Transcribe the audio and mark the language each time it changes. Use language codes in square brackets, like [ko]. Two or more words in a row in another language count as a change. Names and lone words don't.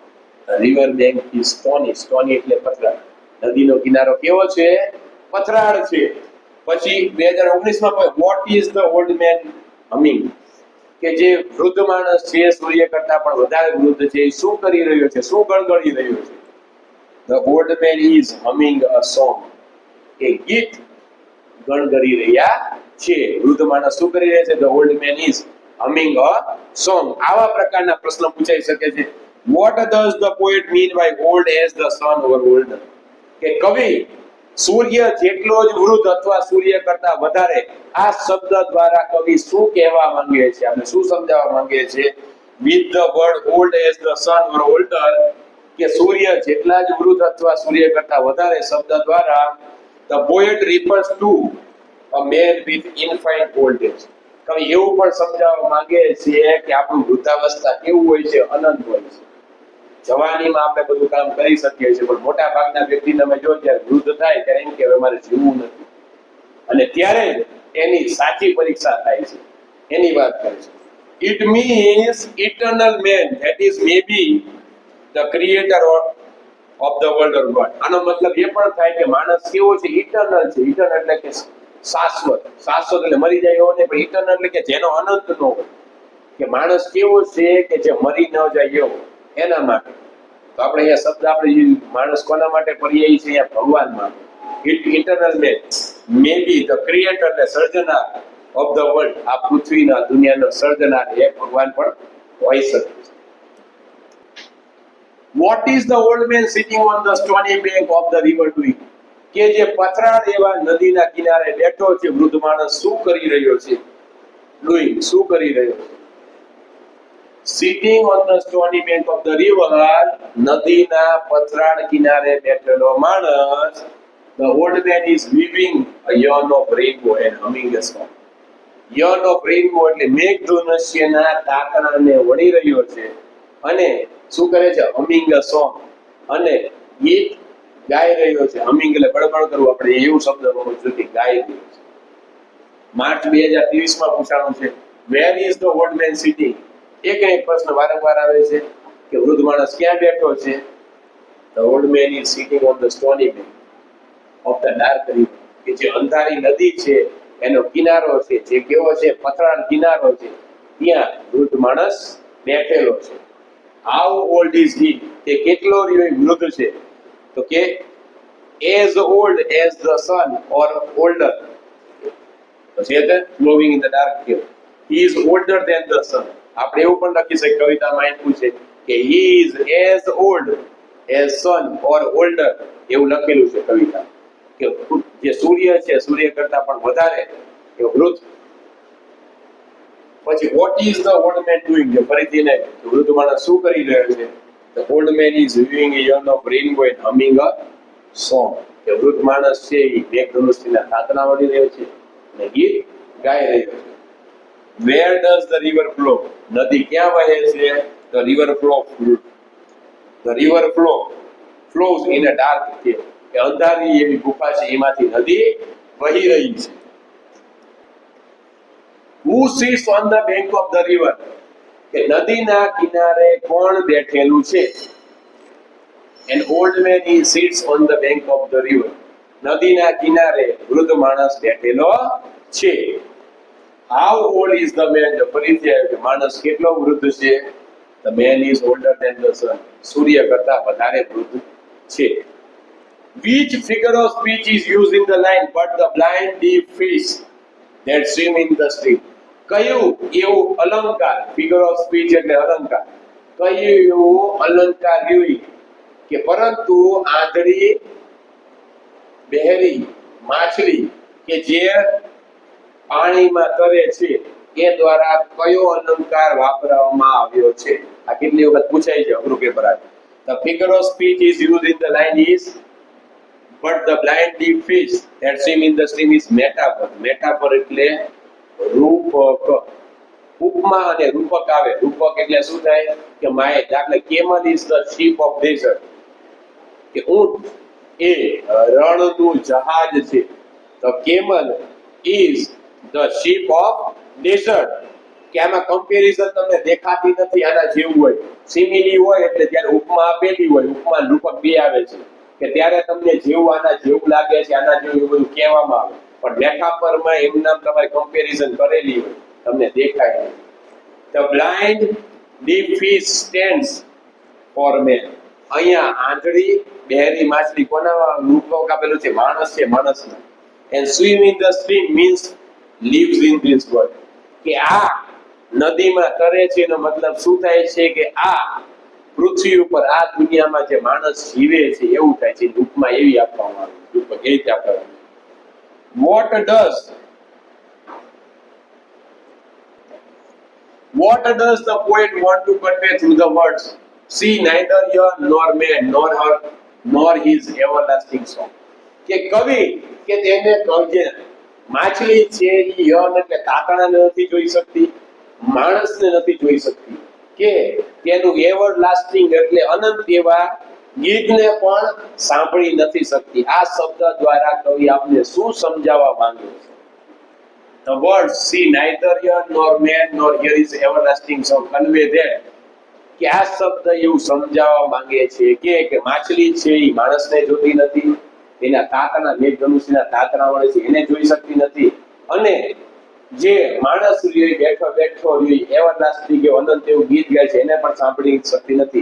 [en] River bank is stony. Stony [gu] એટલે પથરાળ. નદીનો કિનારો કેવો છે? પથરાળ છે. પછી 2019 માં [en] What is the old man humming, [gu] કે જે વૃદ્ધ માણસ છે સૂર્ય કરતા પણ વધારે વૃદ્ધ છે, એ શું કરી રહ્યો છે? શું ગણગણી રહ્યો છે? [en] The old man is humming a song, [gu] કે ગીત ગણગણી રહ્યા છે. વૃદ્ધ માણસ શું કરી રહ્યા છે? [en] The old man is humming a song. [gu] આવા પ્રકારના પ્રશ્ન પૂછાઈ શકે છે. [en] What does the poet mean by old as the sun or older? [gu] કે કવિ સૂર્ય જેટલો જ વૃદ્ધ અથવા સૂર્ય કરતા વધારે, આ શબ્દ દ્વારા કવિ શું કહેવા માંગે છે? આપણે શું સમજાવવા માંગે છે? [en] With the word old as the sun or older, [gu] કે સૂર્ય જેટલા જ વૃદ્ધ અથવા સૂર્ય કરતા વધારે શબ્દ દ્વારા [en] the poet refers to a man with infinite old age. [gu] કવિ એવું પણ સમજાવવા માંગે છે કે આપણું વૃદ્ધાવસ્થા કેવું હોય છે? અનંત હોય છે. જવાનીમાં આપણે બધું કામ કરી શકીએ છીએ, પણ મોટા ભાગના વ્યક્તિને તમે જો જ્યારે વૃદ્ધ થાય ત્યારે એમ કે હવે મારે જીવવું નથી, અને ત્યારે એની સાચી પરીક્ષા થાય છે. એની વાત કરે છે. [en] It means eternal man, that is maybe the creator of the world or God. [gu] આનો મતલબ એ પણ થાય કે માણસ કેવો છે? ઇટર્નલ છે. ઇટર્નલ એટલે કે શાશ્વત. શાશ્વત એટલે મરી જાય એવો નહીં, પણ ઇટર્નલ એટલે કે જેનો અનંત ન હોય. કે માણસ કેવો છે? કે જે મરી ન જાય એવો. એના માટે તો આપણે અહીંયા શબ્દ આપણે માણસ કોના માટે પડીએ છીએ? અહીંયા ભગવાનમાં. [en] Eternal man may be the creator, [gu] એટલે સર્જનાર [en] of the world, [gu] આ પૃથ્વીના દુનિયાનો સર્જનાર એ ભગવાન પણ હોઈ શકે છે. [en] What is the old man sitting on the stony bank of the river doing? [gu] કે જે પથરાળ એવા નદીના કિનારે બેઠો છે વૃદ્ધ માણસ, શું કરી રહ્યો છે? ડુઈંગ, શું કરી રહ્યો છે? [en] Sitting on the stony bank of the river, [gu] નદીના પથરાળ કિનારે બેઠેલો માણસ. [en] The old man is weaving a yarn of rainbow and humming a song. Yarn of rainbow [gu] એટલે મેઘધનુષ્યના તાતણાને વણી રહ્યો છે અને શું કરે છે? [en] Humming a song, [gu] અને ગીત ગાઈ રહ્યો છે. હમિંગ એટલે બળબડ કરવું, આપણે એવું શબ્દ હોવો જોઈએ કે ગાઈ રહ્યો છે. માર્ચ 2023 માં પૂછાણું છે, [en] Where is the old man sitting? [gu] એક પ્રશ્ન વારંવાર આવે છે કે વૃદ્ધ માણસ ક્યાં બેઠો છે? [en] The old man is sitting on the stony bank of the dark river, [gu] કે જે અંધારી નદી છે એનો કિનારો છે, જે કેવો છે? પથરાળ કિનારો છે, ત્યાં વૃદ્ધ માણસ બેઠેલો છે. [en] How old is he? [gu] તે કેટલો વૃદ્ધ છે? તો કે [en] as old as the sun or older. [gu] તો છે તે [en] glowing in the dark here. He is older than the sun. [gu] આપણે એવું પણ લખી શકીએ, કવિતામાં એમ પૂછે કે [en] he is as old as sun or older, [gu] એવું લખેલું છે કવિતા, કે જે સૂર્ય છે સૂર્ય કરતા પણ વધારે એ વૃદ્ધ. પછી [en] what is the old man doing? [gu] જે ફરીથી ને વૃદ્ધ માણસ શું કરી રહ્યો છે? [en] The old man is weaving a yarn of rainbow and humming a song. [gu] કે વૃદ્ધ માણસ છે એ મેઘધનુષ્યના તાતણા વળી રહ્યો છે અને ગીત ગાઈ રહ્યો છે. [en] Where does the river flow? [gu] નદી ક્યાં વહે છે? [en] The river flows in a dark cave. [gu] કે અંધારી એવી ગુફા છે, એમાંથી નદી વહી રહી છે. [en] Who sits on the bank of the river? [gu] કે નદીના કિનારે કોણ બેઠેલું છે? [en] An old man he sits on the bank of the river. [gu] નદીના કિનારે વૃદ્ધ માણસ બેઠેલો છે. [en] How old is the man? [gu] ફરીથી આવ્યું કે માણસ કેટલો વૃદ્ધ છે? [en] The man is older than the sun. [gu] સૂર્ય કરતા વધારે વૃદ્ધ છે. [en] Which figure of speech is used in the line, but the blind deaf fish that swim in the stream? [gu] કયું એવું અલંકાર, [en] figure of speech [gu] એટલે અલંકાર, કયું એવું અલંકાર જોઈ કે પરંતુ આંધળી બહેરી માછલી કે જે પાણીમાં તરે છે એ દ્વારા કયો અલંકાર વાપરવામાં આવ્યો છે? આ કેટલી વખત પૂછાય છે, અઘરું પેપર આવે. [en] The figure of speech is used in the line is but the blind deaf fish that swim in the stream is metaphor. [gu] Metaphor એટલે રૂપક. ઉપમા અને રૂપક આવે. રૂપક એટલે શું થાય કે માય, દાખલા [en] camel is the ship of desert, [gu] કે ઊંટ એ રણનું જહાજ છે. તો [en] camel is the ship of desert, [gu] કે આમાં કમ્પેરિઝન તમને દેખાતી નથી, આના જેવું હોય. સિમિલી હોય એટલે જ્યારે ઉપમા આપેલી હોય, ઉપમા રૂપક બે આવે છે, કે ત્યારે તમને જેવું આના જેવું લાગે છે, આના જેવું એવું બધું કહેવામાં આવે, પણ મેટાફરમાં એમના તમારે કમ્પેરિઝન કરેલી હોય તમને દેખાય નહીં. [en] The blind deep fish stands for man. [gu] અહીંયા આંધળી બહેરી માછલી કોના રૂપક આપેલું છે? માણસ છે, માણસના. [en] And swim in the stream means lives in this world. [gu] કે આ નદીમાં તરે છે એનો મતલબ શું થાય છે? કે આ પૃથ્વી ઉપર આ દુનિયામાં જે માણસ જીવે છે એવું થાય છે. રૂપમાં એવી આપવામાં આવે, રૂપક એ રીતે આપવામાં આવે. [en] What does the poet want to convey through the words? See neither ear nor man nor her nor his everlasting song. [gu] કે કવિ કે તેને કહે માછલી છે એ યન એટલે તાતણાને નથી જોઈ શકતી, માણસને નથી જોઈ શકતી, કે તેનું એવરલાસ્ટિંગ એટલે અનંત એવા ગીતને પણ સાંભળી નથી શકતી. આ શબ્દ દ્વારા કવિ આપને શું સમજાવવા માંગે છે? [en] The words see neither ear nor man nor hear his everlasting song convey that. [gu] કે આ શબ્દ એવું સમજાવવા માંગે છે કે માછલી છે એ માણસને જોતી નથી, એના તાતણા મેઘધનુષ્યના તાતણા વડે છે એને જોઈ શકતી નથી, અને જે માણસ બેઠો બેઠો એવરલાસ્ટિંગ કે અનંત એવું ગીત ગાય છે એને પણ સાંભળી શકતી નથી.